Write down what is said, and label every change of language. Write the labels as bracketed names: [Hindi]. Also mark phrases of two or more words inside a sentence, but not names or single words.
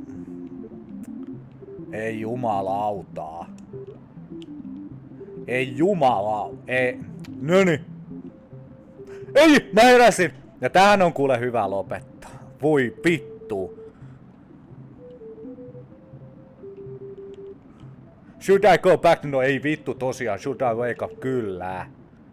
[Finnish] Ei jumalautaa. Ei jumala... Ei... Noni. Ei! Mä heräsin! Ja tähän on kuule hyvä lopettaa. Voi vittu. [English] Should I go back? [Finnish] No ei vittu tosiaan. [English] Should I wake up? [Finnish] Kyllä.